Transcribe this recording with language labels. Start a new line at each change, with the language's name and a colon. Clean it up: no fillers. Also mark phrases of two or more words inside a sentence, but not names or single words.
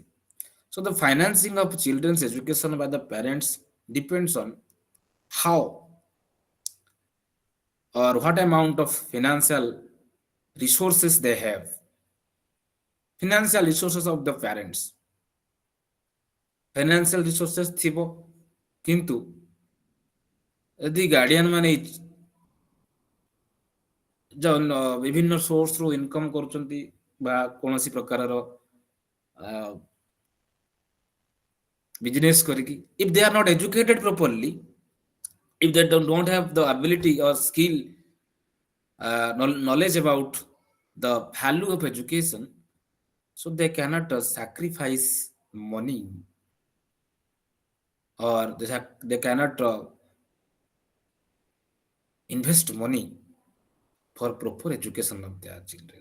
English: So the financing of children's education by the parents depends on how or what amount of financial resources they have. Financial resources of the parents. Financial resources
Odia: ଥିବ କିନ୍ତୁ ଯଦି ଗାର୍ଡିଆନ ମାନେ ବିଭିନ୍ନ ସୋର୍ସରୁ ଇନକମ୍ କରୁଛନ୍ତି ବା କୌଣସି ପ୍ରକାରର ବିଜନେସ୍ କରିକି
English: if they are not educated properly, if they don't have the ability or skill, knowledge about the value of education, so they cannot sacrifice money, or they cannot invest money for proper education of their children.